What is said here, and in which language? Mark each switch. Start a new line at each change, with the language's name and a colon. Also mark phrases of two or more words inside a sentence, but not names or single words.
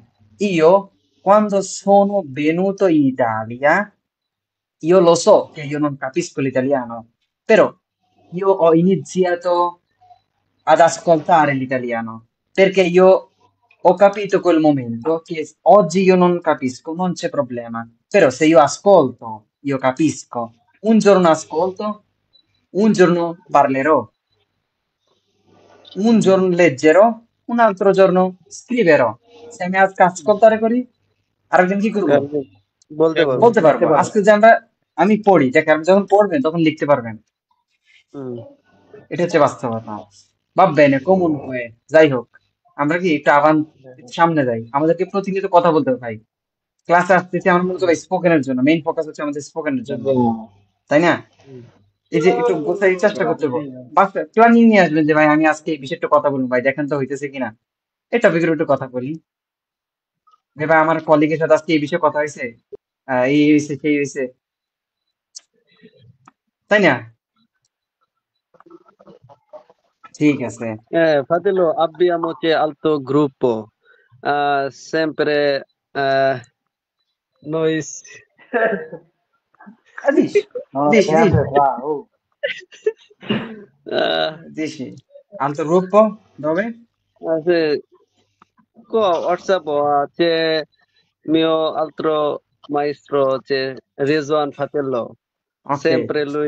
Italian: Io, quando sono venuto in Italia, io lo so che io non capisco l'italiano, però io ho iniziato ad ascoltare l'italiano perché io ho capito quel momento che oggi io non capisco, non c'è problema. Però se io ascolto, io capisco. Un giorno ascolto, un giorno parlerò, un giorno leggerò, un altro giorno scriverò.
Bangla: Se আমি আজকে ascoltare করি আরেকদিন কি করব? বলতে পারবো। বলতে পারবো। আজকে যে আমি পড়ি, দেখে আপনি যখন পড়বেন তখন লিখতে পারবেন। হুম। এটা হচ্ছে বাস্তবতা।
Italian: Va bene, comunque,
Bangla: যাই হোক। আমরা কি একটু সামনে যাই। আমাদেরকে প্রতিনিয়ত কথা বলতে হবে ভাই। ক্লাসে আসতেছি আমরা মূলত ভাই স্পোকেনের জন্য। মেইন ফোকাস হচ্ছে আমাদের স্পোকেনের জন্য। তাই না? হুম। এই যে একটু গোছাই চেষ্টা করতে হবে। বাস প্ল্যানিং নিয়ে আসবেন যে ভাই আমি আজকে এই বিষয়ে একটু কথা বলবো ভাই দেখেন তো হইতেছে কিনা। এই টপিকের একটু কথা বলি। যে ভাই আমার কলিগের সাথে আজকে এই বিষয়ে কথা হয়েছে। এই হয়েছে সেই হয়েছে। তাই না? ঠিক আছে।
Italian: Fratello, abbiamo c'è altro gruppo. Sempre noi দিস No, দিস che দিস altre fa? Oh. dici altro gruppo dove? se, qua WhatsApp c'è mio altro maestro, c'è Rizwan Fratello. Ok, Sempre lui